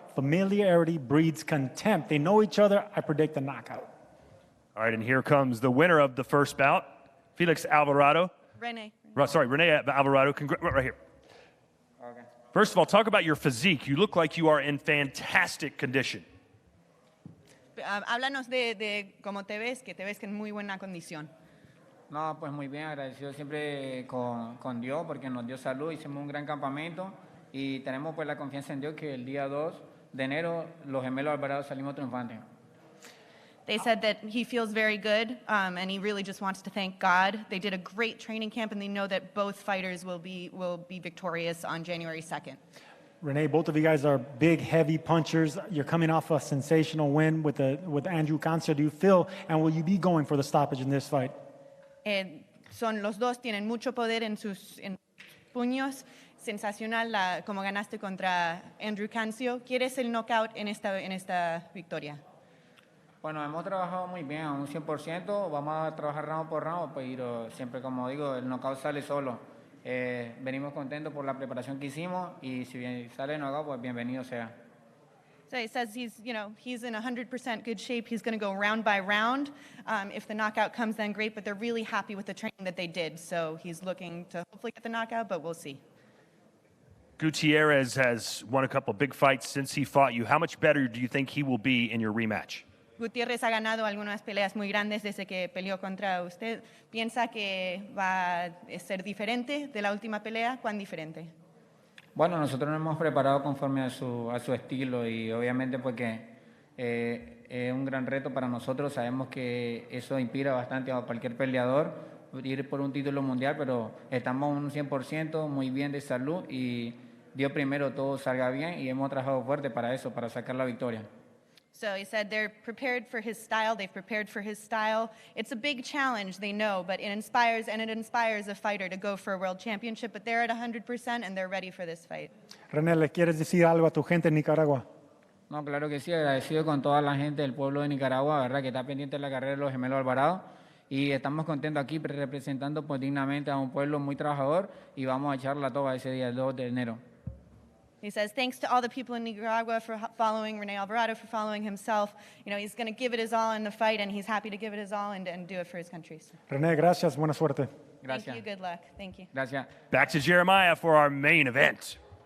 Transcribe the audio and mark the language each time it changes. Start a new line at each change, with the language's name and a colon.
English: Familiarity breeds contempt. They know each other. I predict a knockout. All right, and here comes the winner of the first bout, Felix Alvarado. Renee Alvarado. Right here. Okay. First of all, talk about your physique. You look like you are in fantastic condition.
Spanish: Háblanos de cómo te ves, que en muy buena condición. No, pues muy bien, agradecido siempre con Dios porque nos dio salud, hicimos un gran campamento y tenemos pues la confianza en Dios que el día 2 de enero los gemelos Alvarado salimos triunfantes.
English: They said that he feels very good, and he really just wants to thank God. They did a great training camp, and they know that both fighters will be victorious on January 2nd. Renee, both of you guys are big, heavy punchers. You're coming off a sensational win with Andrew Garcia. Do you feel, and will you be going for the stoppage in this fight?
Spanish: Los dos tienen mucho poder en sus puños. Sensacional como ganaste contra Andrew Garcia. ¿Quieres el knockout en esta victoria? Bueno, hemos trabajado muy bien, a un 100%, vamos a trabajar round por round, pero siempre, como digo, el knockout sale solo. Venimos contentos por la preparación que hicimos y si bien sale el knockout, pues bienvenido sea.
English: So he says he's in 100% good shape. He's going to go round by round. If the knockout comes, then great, but they're really happy with the training that they did. So he's looking to hopefully get the knockout, but we'll see. Gutierrez has won a couple big fights since he fought you. How much better do you think he will be in your rematch?
Spanish: Gutiérrez ha ganado algunas peleas muy grandes desde que peleó contra usted. ¿Piensa que va a ser diferente de la última pelea? ¿Cuán diferente? Bueno, nosotros nos hemos preparado conforme a su estilo y obviamente porque es un gran reto para nosotros. Sabemos que eso inspira bastante a cualquier peleador ir por un título mundial, pero estamos un 100% muy bien de salud y Dios primero todo salga bien y hemos trabajado fuerte para eso, para sacar la victoria.
English: So he said they're prepared for his style. They've prepared for his style. It's a big challenge, they know, but it inspires a fighter to go for a world championship. But they're at 100% and they're ready for this fight.
Spanish: René, ¿le quieres decir algo a tu gente en Nicaragua? No, claro que sí, agradecido con toda la gente del pueblo de Nicaragua, verdad que está pendiente de la carrera de los gemelos Alvarado y estamos contentos aquí representando pues, dignamente a un pueblo muy trabajador y vamos a echarla toda ese día, el 2 de enero.
English: He says, thanks to all the people in Nicaragua for following Renee Alvarado, for following himself. He's going to give it his all in the fight, and he's happy to give it his all and do it for his country.
Spanish: René, gracias. Buena suerte. Gracias.
English: Thank you. Good luck. Thank you.
Spanish: Gracias.
English: Back to Jeremiah for our main event.